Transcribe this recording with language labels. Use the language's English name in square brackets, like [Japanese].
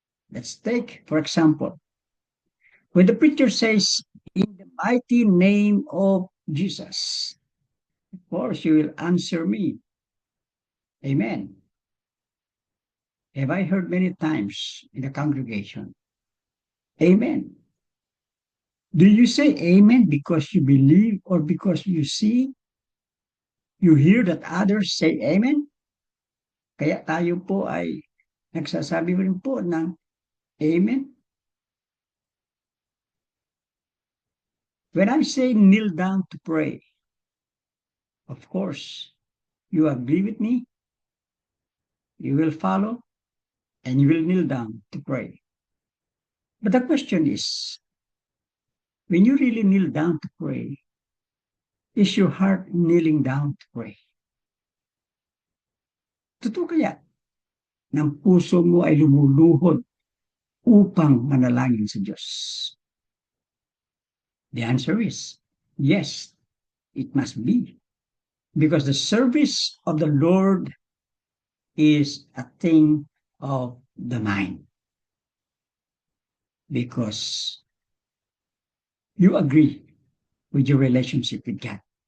[English] Let's take, for example, when the preacher says, in the mighty name of Jesus, of course you will answer me, Amen. Have I heard many times in the congregation, Amen. Do you say Amen because you believe or because you see, you hear that others say Amen? [Filipino] Kaya tayo po ay nagsasabi rin po ng Amen. [English] When I say kneel down to pray, of course, you agree with me, you will follow, and you will kneel down to pray. But the question is, when you really kneel down to pray, is your heart kneeling down to pray? [Filipino] Totoo kaya ng puso mo ay lumuluhod upang manalangin sa Diyos? [English] The answer is yes, it must be. Because the service of the Lord is a thing of the mind. Because you agree with your relationship with God.